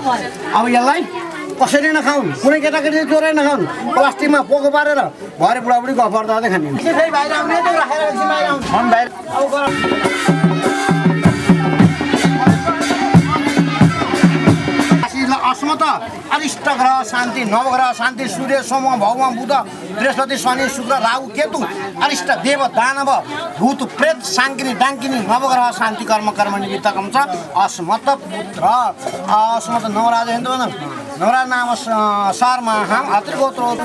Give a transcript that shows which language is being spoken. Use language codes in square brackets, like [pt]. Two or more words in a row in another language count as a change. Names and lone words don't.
[ne] अब यसलाई कसरी नखाउँ, कुनै केटाकेटी चोरै नखाउँ, प्लास्टिकमा पोको पारेर भरे बुढाबुढी गफ गर्दा खाने बाहिर आउने राखेर बाहिर आउने [sa] अस्मत अरिष्ट ग्रह शान्ति नवग्रह शान्ति सूर्य सोम भौम बुध बृहस्पति शनि शुक्र राहु केतु अरिष्ट देव दानव भूत प्रेत साङ्किनी डाङ्किनी नवग्रह शान्ति कर्म कर्म निमित्तकम छ अस्मत पुत्र अस्मत नवराज हिन्दू नवराज नाम सारमा हाम अत्रिगोत्र